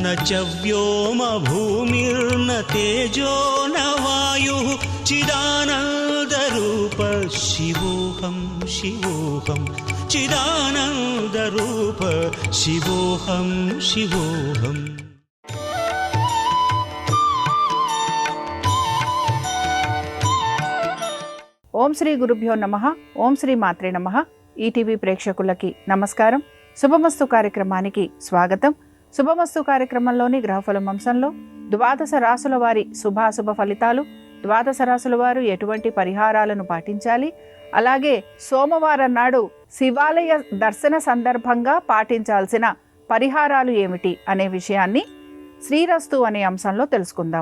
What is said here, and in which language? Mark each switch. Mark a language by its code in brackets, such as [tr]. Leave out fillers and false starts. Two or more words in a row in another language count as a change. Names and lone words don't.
[sa] च व्योम भूमिर्न तेजो न वायुः चिदानन्दरूप शिवोऽहं शिवोऽहं चिदानन्दरूप शिवोऽहं शिवोऽहम्। ఓం శ్రీ గురుభ్యో నమః. ఓం శ్రీ మాత్రే నమః. [te] ఈటీవీ ప్రేక్షకులకి నమస్కారం. శుభమస్తు కార్యక్రమానికి స్వాగతం. శుభమస్తు కార్యక్రమంలోని గ్రహఫలం అంశంలో ద్వాదశ రాసుల వారి శుభాశుభ ఫలితాలు, ద్వాదశ రాసుల వారు ఎటువంటి పరిహారాలను పాటించాలి, అలాగే సోమవారం నాడు శివాలయ దర్శన సందర్భంగా పాటించాల్సిన పరిహారాలు ఏమిటి అనే విషయాన్ని శ్రీరస్తు అనే అంశంలో తెలుసుకుందాం.